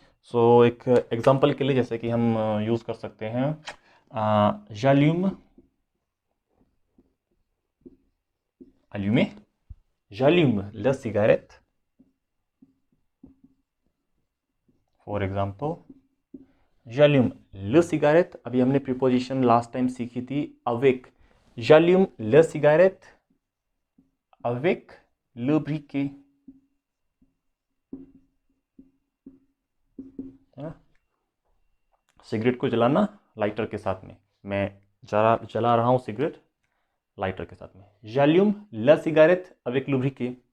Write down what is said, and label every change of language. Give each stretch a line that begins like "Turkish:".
Hindi: सो एक एग्जांपल के लिए जैसे कि हम यूज़ कर सकते हैं
French: j'allume, allumer, j'allume la cigarette.
English: for example
French: j'allume le cigarette.
Hindi: अभी हमने प्रीपोजिशन लास्ट टाइम सीखी थी avec.
French: j'allume le cigarette avec le briquet.
Hindi: Cigarette को जलाना लाइटर के साथ में, मैं जला रहा हूं सिगरेट लाइटर के साथ में.
French: j'allume la cigarette avec le briquet.